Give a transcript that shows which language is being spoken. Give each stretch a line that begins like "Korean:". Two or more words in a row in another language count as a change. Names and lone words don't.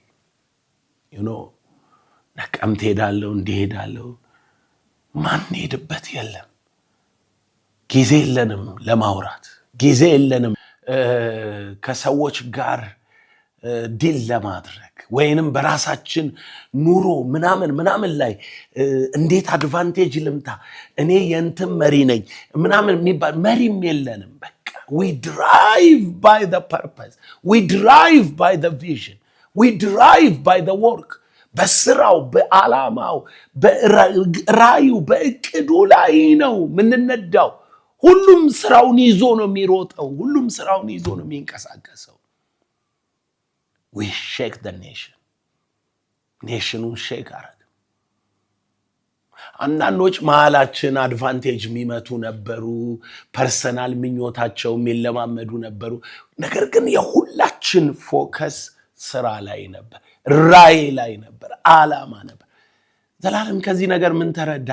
Amharic: ነቀምት ሄዳለሁ፣ እንዲሄዳለሁ። ማን ሄድበት የለም። ጊዜ የለንም ለማውራት፣ ጊዜ የለንም ከሰዎች ጋር ዲል ለማድረግ ወይንም በራሳችን ኑሮ ምናምን ላይ እንዴት አድቫንቴጅ ልምታ፣ እኔ የእንትን መሪ ነኝ ምናምን የሚባል መሪም የለንም። በቃ
English: we drive by the purpose, we drive by the vision, we drive by the work.
Amharic: በስራው በዓላማው በራዩ በእቅዱ ላይ ነው ምንነዳው። ሁሉም ስራውን ይዞ ነው የሚሮጠው። ሁሉም ስራውን ይዞ ነው የሚንቀሳቀሰው።
English: we shake the nation. nation shake
Amharic: አረግ። አንዳንዶች መሃላችን አድቫንቴጅ የሚመቱ ነበሩ። ፐርሰናል ምኞታቸው የሚለማመዱ ነበሩ። ነገር ግን የሁላችን ፎከስ ስራ ላይ ነበር፣ ራዕይ ላይ ነበር፣ ዓላማ ነበር። ዘላለም ከዚህ ነገር ምን ተረዳህ?